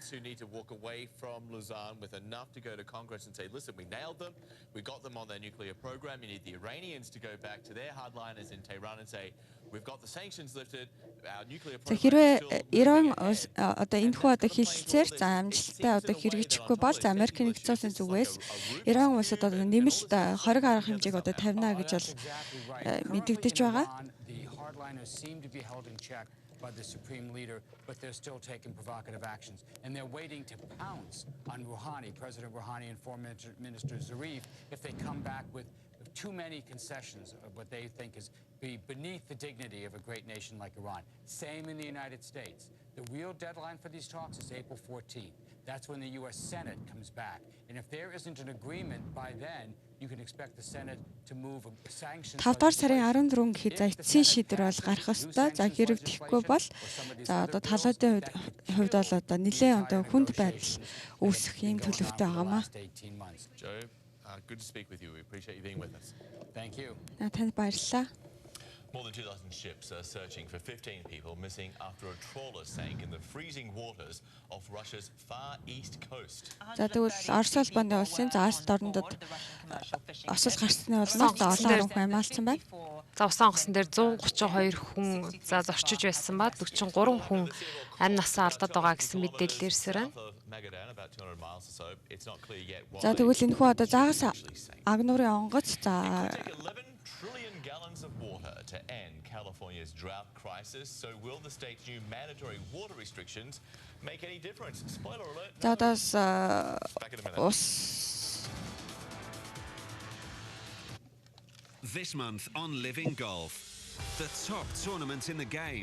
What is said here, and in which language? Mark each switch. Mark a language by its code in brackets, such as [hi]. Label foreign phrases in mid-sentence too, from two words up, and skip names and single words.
[mn] За хэрвээ Иран одоо энэ хүү одоо хэлцээр за амжилттай одоо хэрэгжихгүй бол за Америкийн нэгдсэн улсын зүгээс Иран улсад одоо нэмэлт хориг арга хэмжээг одоо тавина гэж бол мэдэгдэж байгаа. [en] By the supreme leader, but they're still taking provocative actions. And they're waiting to pounce on Rouhani, President Rouhani and Foreign Minister Zarif, if they come back with too many concessions of what they think is beneath the dignity of a great nation like Iran. Same in the United States. The real deadline for these talks is April 14th. That's when the U.S. Senate comes back. And if there isn't an agreement by then, you can expect the Senate to move sanctions. [mn] 5 дугаар сарын 14 гэхэд за эцсийн шийдвэр бол гарах ёстой. За хэрэг тийхгүй бол за одоо талуудын хувьд бол одоо нэлээд одоо хүнд байдал үүсэх юм төлөвтэй байгаамаа. [en] Good to speak with you. We appreciate you being with us. Thank you. [mn] Танд баярлалаа. [en] More than 2,000 ships are searching for 15 people missing after a trawler sank in the freezing waters of Russia's far east coast. [mn] За тэгвэл Орос улбаны улсын за Аст орнодод осол гарсны улмаас за олон хүн амаалсан байна. За усан онгоцон дээр 132 хүн за зорчиж байсан ба 43 хүн амь насаа алдаад байгаа гэсэн мэдээлэл ирсээр байна. За тэгвэл энэ хүү одоо заагас агнуурын онгоц за [en] gallons of water to end California's drought crisis. So will the state's new mandatory water restrictions make any difference? Spoiler alert. This month on Living Golf, the top tournament in the game.